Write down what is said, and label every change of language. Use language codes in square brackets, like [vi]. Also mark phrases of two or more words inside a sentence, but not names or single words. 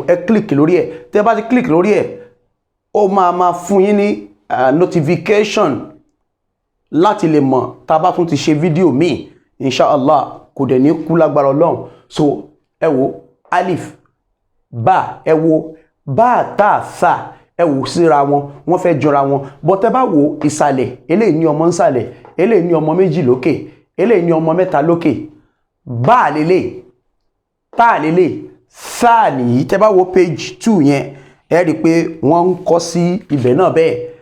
[yo] Ẹ click lórí ẹ̀. Tẹ́ bá ti click lórí ẹ̀ ó máa fún yín ní notification láti lè mọ̀ tá bá tún ti ṣe fídíò míì inshallah kò dẹ̀ ní kú lágbára Ọlọ́run. So ẹ wo [ar] ألف باء [yo] ẹ wo [ar] باء تاء ثاء [yo] ẹ wo síra wọn wọ́n fẹ́ jọra wọn but ẹ bá wo ìsàlẹ̀ eléyìí ní ọmọ nsàlẹ̀ eléyìí ní ọmọ méjì lókè eléyìí ní ọmọ mẹ́ta lókè ba lélẹ̀ ta lélẹ̀ sa nìyí. Tẹ́ bá wo page 2 yẹn ẹ rí pé wọ́n ń kọ sí ibẹ̀ náà bẹ́ẹ̀.